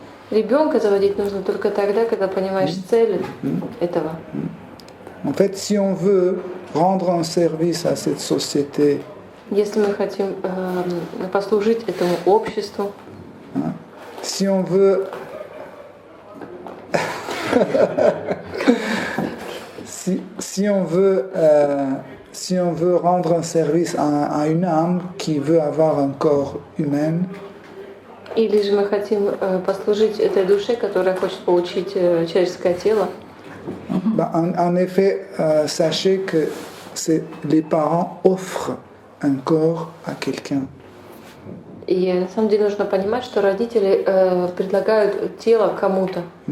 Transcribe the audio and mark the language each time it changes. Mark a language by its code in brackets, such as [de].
[ru] Ребенка заводить нужно только тогда, когда понимаешь цель этого. [fr] En fait, si on veut rendre un service à cette société, [ru] если мы хотим послужить этому обществу, [fr] si on veut si on veut rendre un service à une âme qui veut avoir un corps humain, [ru] или же мы хотим послужить этой душе, которая хочет получить человеческое тело, [fr] en effet, sachez que les parents offrent un corps à quelqu'un. [ru] И на самом деле нужно понимать, что родители предлагают тело кому-то.